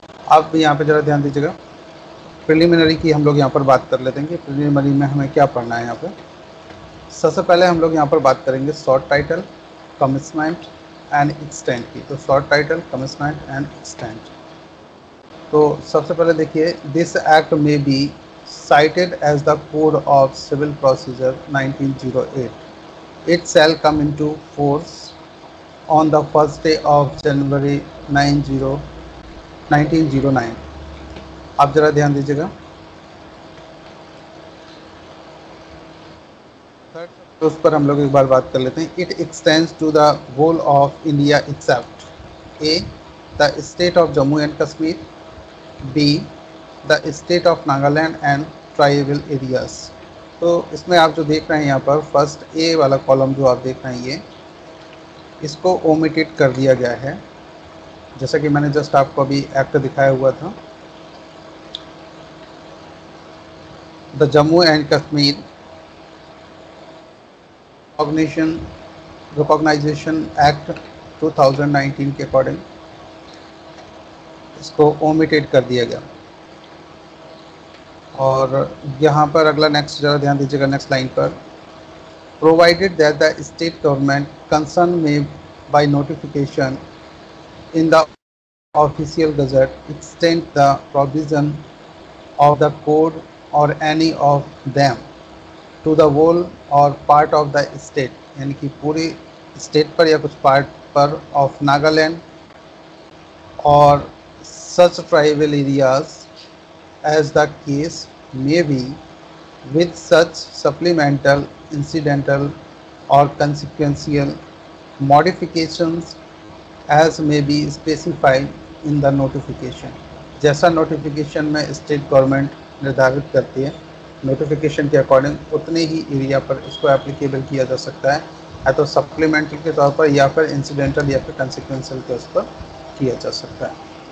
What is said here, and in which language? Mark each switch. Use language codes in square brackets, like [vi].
[hi] अब यहाँ पे ज़रा ध्यान दीजिएगा, प्रिलिमिनरी की हम लोग यहाँ पर बात कर लेते हैं कि प्रिलिमिनरी में हमें क्या पढ़ना है। यहाँ पर सबसे पहले हम लोग यहाँ पर बात करेंगे short title, commitment and extent की। तो short title, commitment and extent. तो सबसे पहले देखिए, [en] This act में be cited as the Code of Civil Procedure 1908. It shall come into force on the first day of January 1909. [hi] आप जरा ध्यान दीजिएगा। तो उस पर हम लोग एक बार बात कर लेते हैं। [en] It extends to the whole of India except A. the state of Jammu and Kashmir, B. the state of Nagaland and tribal areas. [hi] तो इसमें आप जो देख रहे हैं यहाँ पर फर्स्ट ए वाला कॉलम जो आप देख रहे हैं, ये इसको ओमिटेड कर दिया गया है, जैसा कि मैंने जस्ट आपको अभी एक्ट दिखाया हुआ था। The Jammu and Kashmir recognition act 2019 के अकॉर्डिंग इसको ओमिटेड कर दिया गया। और यहाँ पर अगला नेक्स्ट जरा ध्यान दीजिएगा नेक्स्ट लाइन पर, [en] provided that the state government concern may by notification in the official gazette extend the provision of the code or any of them to the whole or part of the state, [hi] यानी कि पूरी state पर या कुछ part पर of Nagaland [en] और such tribal areas as the case may be, with such supplemental, incidental or consequential modifications as may be specified in the notification। [hi] जैसा notification में स्टेट गवर्नमेंट निर्धारित करती है, नोटिफिकेशन के अकॉर्डिंग उतने ही एरिया पर इसको एप्लीकेबल किया जा सकता है, या तो सप्लीमेंटल के तौर पर या फिर इंसिडेंटल या फिर कंसिक्वेंशियल के उस पर किया जा सकता है।